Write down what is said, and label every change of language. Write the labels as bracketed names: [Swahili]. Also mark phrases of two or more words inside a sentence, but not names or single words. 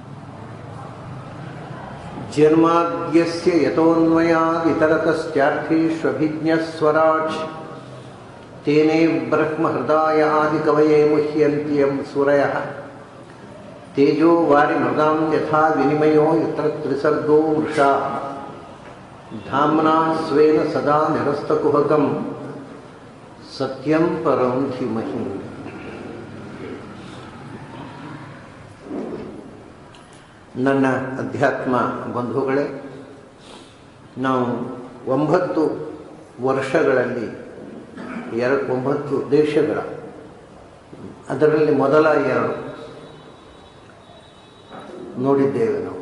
[Sanskrit] जन्माद्यस्य यतोऽन्वयादितरतश्चार्थेष्वभिज्ञस्वराट् तेने ब्रह्महृदायादिकवये मुह्यन्ति यं सूरयः तेजो वारिमृगां यथा विनिमयो यत्र त्रिसर्गो वृषा धाम्ना स्वेन सदा निरस्तकुहकं सत्यं परं धीमहि। [Kannada] ನನ್ನ ಅಧ್ಯಾತ್ಮ ಬಂಧುಗಳೇ, ನಾವು 9 ವರ್ಷಗಳಲ್ಲಿ 9 ದೇಶಗಳ, ಅದರಲ್ಲಿ ಮೊದಲ 2 ನೋಡಿದ್ದೇವೆ ನಾವು.